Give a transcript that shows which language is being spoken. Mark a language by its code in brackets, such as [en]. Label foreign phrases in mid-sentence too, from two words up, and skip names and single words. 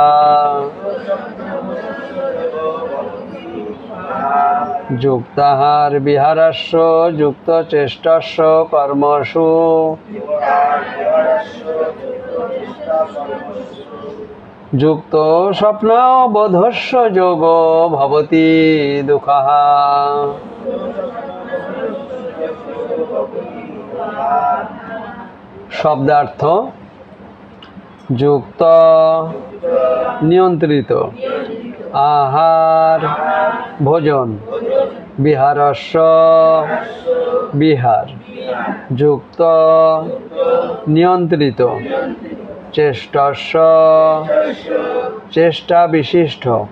[sa] যুক্তাহার বিহারস্য যুক্ত চেষ্টস্য কর্মসু যুক্ত স্বপ্নাববোধস্য যোগো ভবতি দুঃখঃ। [bn] শব্দার্থ: যুক্ত নিয়ন্ত্রিত, আহার ভোজন, বিহারস্য বিহার, যুক্ত নিয়ন্ত্রিত, চেষ্টস্য চেষ্টা বিশিষ্ট,